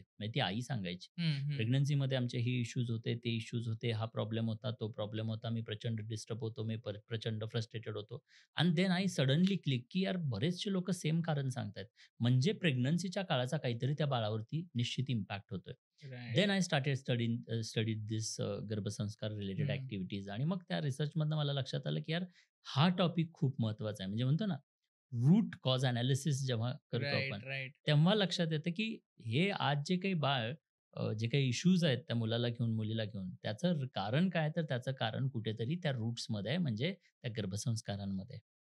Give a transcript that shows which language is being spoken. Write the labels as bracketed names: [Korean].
[Marathi] म्हणजे ती आई सांगायची. हं, हं. "प्रेग्नन्सीमध्ये आमचे हे इश्यूज होते, ते इश्यूज होते, हा प्रॉब्लेम होता, तो प्रॉब्लेम होता. मी प्रचंड डिस्टर्ब होतो, मी प्रचंड फ्रस्ट्रेटेड होतो." [English] and then I suddenly click, [Marathi] की यार बरेचसे लोकं सेम कारण सांगतायत. म्हणजे प्रेग्नन्सीच्या काळाचा काहीतरी त्या बाळावरती निश्चित इम्पॅक्ट होतोय. [English] Right. Then I studied this गर्भसंस्कार related hmm. [Marathi] ॲक्टिव्हिटीज आणि मग त्या रिसर्चमधनं मला लक्षात आलं, की यार हा टॉपिक खूप महत्त्वाचा आहे. म्हणजे म्हणतो ना, रूट कॉज एनालिसिस जेव्हा करतो आपण, [English] Right, right. [Marathi] तेव्हा लक्षात येतं, की हे आज जे काही बाळ जे काही इश्यूज आहेत त्या मुलाला घेऊन, मुलीला घेऊन, त्याचं कारण काय? तर त्याचं कारण कुठेतरी त्या रूट्समध्ये आहे, म्हणजे त्या गर्भसंस्कारांमध्ये.